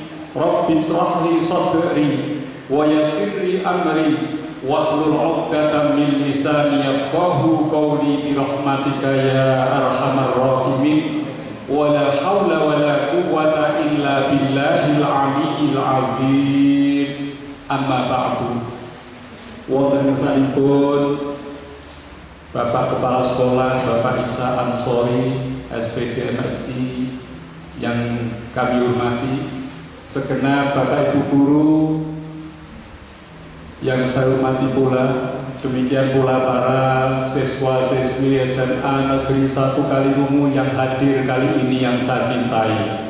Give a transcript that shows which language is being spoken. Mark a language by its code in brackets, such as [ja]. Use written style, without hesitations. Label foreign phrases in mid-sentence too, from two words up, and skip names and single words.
[ar] رب اشرح لي صدري ويسر لي أمري واحلل عقدة من لساني يفقهوا قولي برحمتك يا أرحم الراحمين. ولا حول ولا قوة إلا بالله العلي العظيم. أما بعد. [jv] Wonten sanipun [id] Bapak Kepala Sekolah Bapak Isa Ansori SPD MSI yang kami hormati, segenap Bapak Ibu guru yang saya hormati pula, demikian pula para siswa-siswi SMA Negeri 1 Kaliwungu yang hadir kali ini yang saya cintai.